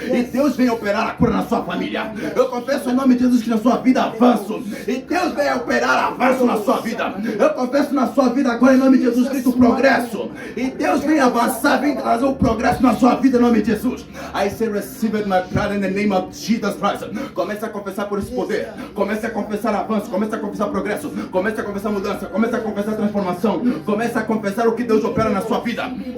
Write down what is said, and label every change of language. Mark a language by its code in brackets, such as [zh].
[pt] E Deus vem operar a cura na sua família. Eu confesso em nome de Jesus Cristo, na sua vida, avanço. E Deus vem operar avanço na sua vida. Eu confesso na sua vida agora, em nome de Jesus Cristo, progresso. E Deus vem avançar, vem trazer o progresso na sua vida, em nome de Jesus. [en] I say receive it, my prayer, in the name of Jesus Christ. [pt] Comece a confessar por esse poder. Comece a confessar avanço. Comece a confessar progresso. Comece a confessar mudança. Comece a confessar transformação. Comece a confessar o que Deus opera na sua vida.